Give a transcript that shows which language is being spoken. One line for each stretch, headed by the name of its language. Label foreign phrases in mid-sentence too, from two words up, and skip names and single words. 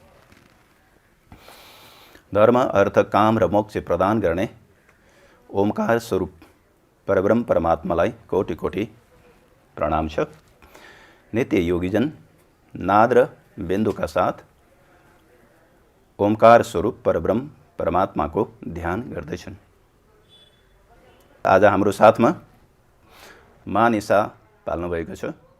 Nepali: धर्म अर्थ काम र मोक्ष प्रदान गर्ने ओंकार स्वरूप परब्रह्म परमात्मालाई कोटि कोटि प्रणाम छ। नित्य योगीजन नाद र बिन्दुका साथ ओंकार स्वरूप परब्रह्म परमात्माको ध्यान गर्दैछन्। आज हाम्रो साथमा मानिसा पाल्नु भएको छ।